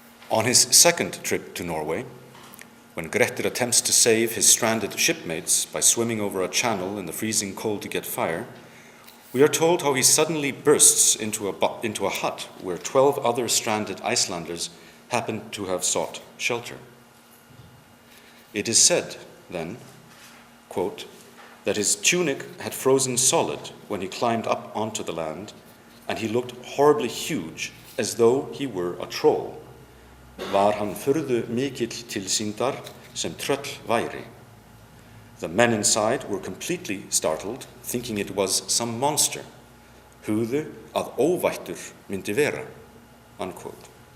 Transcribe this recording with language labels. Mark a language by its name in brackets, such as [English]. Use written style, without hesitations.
[English] On his second trip to Norway, when Grettir attempts to save his stranded shipmates by swimming over a channel in the freezing cold to get fire, we are told how he suddenly bursts into a hut where 12 other stranded Icelanders happen to have sought shelter. It is said, then, quote, that his tunic had frozen solid when he climbed up onto the land, and he looked horribly huge, as though he were a troll. [Icelandic] Var hann furðu mikill tilsýndar sem tröll væri. [English] The men inside were completely startled, thinking it was some monster. [Icelandic] Hugðu að óvættur myndi vera, unquote.